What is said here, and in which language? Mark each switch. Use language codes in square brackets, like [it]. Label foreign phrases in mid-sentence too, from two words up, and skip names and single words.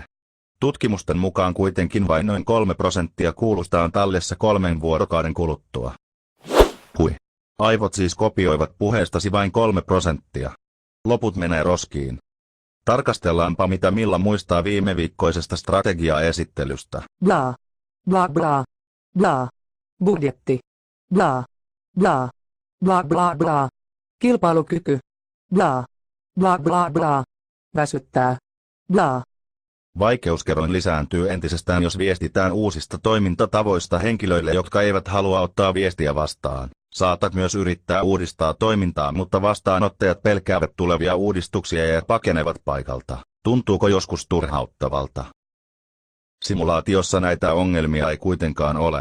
[fi] Tutkimusten mukaan kuitenkin vain noin 3% kuulusta on tallessa 3 vuorokauden kuluttua. Hui. Aivot siis kopioivat puheestasi vain 3%. Loput menee roskiin. Tarkastellaanpa, mitä Milla muistaa viime viikkoisesta strategiaesittelystä. Bla. Bla bla. Bla. Budjetti. Bla. Bla. Bla bla bla. Kilpailukyky. Bla. Bla bla bla. Väsyttää. Bla. Vaikeuskerroin lisääntyy entisestään, jos viestitään uusista toimintatavoista henkilöille, jotka eivät halua ottaa viestiä vastaan. Saatat myös yrittää uudistaa toimintaa, mutta vastaanottajat pelkäävät tulevia uudistuksia ja pakenevat paikalta. Tuntuuko joskus turhauttavalta? Simulaatiossa näitä ongelmia ei kuitenkaan ole.